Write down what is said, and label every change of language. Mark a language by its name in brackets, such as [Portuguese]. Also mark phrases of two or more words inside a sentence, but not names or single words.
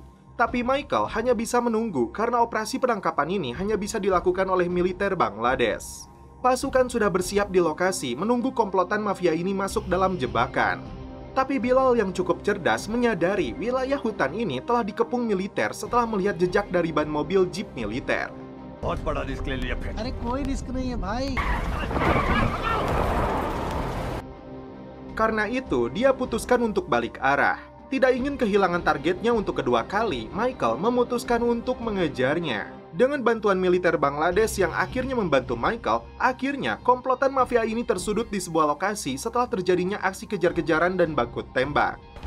[Indonesian] Tapi Michael hanya bisa menunggu karena operasi penangkapan ini hanya bisa dilakukan oleh militer Bangladesh. Pasukan sudah bersiap di lokasi menunggu komplotan mafia ini masuk dalam jebakan. Tapi Bilal yang cukup cerdas menyadari wilayah hutan ini telah dikepung militer setelah melihat jejak dari ban mobil jeep militer. [Hindi] बहुत बड़ा रिस्क ले लिया फिर। अरे कोई रिस्क नहीं है भाई। [Indonesian] Karena itu, dia putuskan untuk balik arah. Tidak ingin kehilangan targetnya untuk kedua kali, Michael memutuskan untuk mengejarnya. Dengan bantuan militer Bangladesh yang akhirnya membantu Michael, akhirnya komplotan mafia ini tersudut di sebuah lokasi setelah terjadinya aksi kejar-kejaran dan baku tembak.